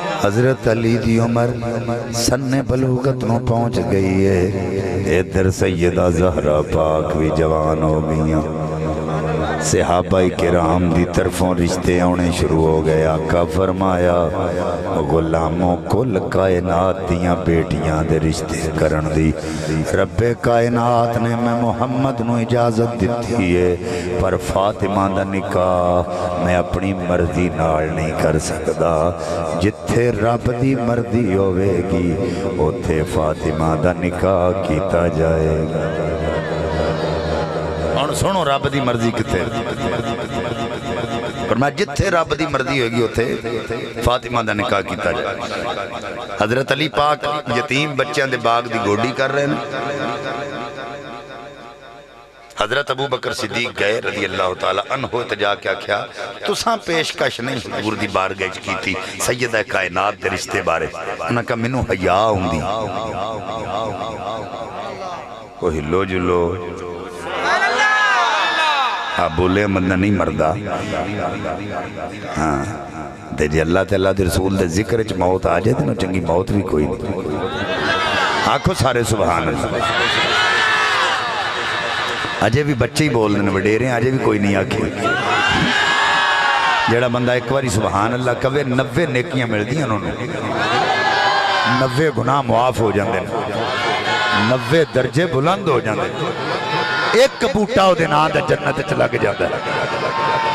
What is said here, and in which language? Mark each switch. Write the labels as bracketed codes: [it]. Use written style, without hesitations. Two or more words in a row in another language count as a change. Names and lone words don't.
[pa] حضرت علی دی عمر سن بلوغت نو پہنچ گئی ہے، ادھر سیدہ زہرا پاک بھی جوان ہو گئیاں، صحابہ کرام دی طرفوں رشتے آنے شروع ہو گئے۔ آقا فرمایا غلاموں کل کائنات دیاں بیٹیاں دے رشتے کرن دی رب کائنات نے میں محمد نو اجازت دیتی ہے، پر فاطمہ دا نکاح میں اپنی مرضی نال نہیں کر سکدا، جتھے رب دی مرضی ہوئے گی اوتھے فاطمہ دا نکاح کیتا جائے گا۔ اور سنو رب دی مرضی کتے پر میں جتھے رب دی مرضی ہوگی اوتھے فاطمہ دا نکاح کیتا جائے۔ حضرت علی پاک یتیم بچیاں دے باغ دی گوڈی کر رہے ہیں، حضرت ابو بکر صدیق گئے [ar] رضی اللہ تعالیٰ عنہ [pa] تجا کیا کیا تساں پیشکش نہیں حضور دی بارگاہ وچ کیتی سیدہ کائنات دے رشتے بارے، انہاں کہا مینوں حیا ہوندی، وہ ہلو جلو بولے مندہ نہیں مردہ، ہاں تے جی اللہ تعالیٰ دے رسول دے ذکر چ موت آ جائے تے نو چنگی موت بھی کوئی نہیں۔ آنکھو سارے [ar] سبحان اللہ، [pa] اجے بھی بچے ہی بول دیں وڈیرے اجے بھی کوئی نہیں آکھے، جڑا بندہ ایک باری [ar] سبحان اللہ [pa] کہے 90 نیکیاں مل دیاں انہوں نے، 90 گناہ معاف ہو جاندے، 90 درجے بلند ہو جاندے، ایک بوٹا ہو دے نام دا جنت چ لگ جاتا ہے۔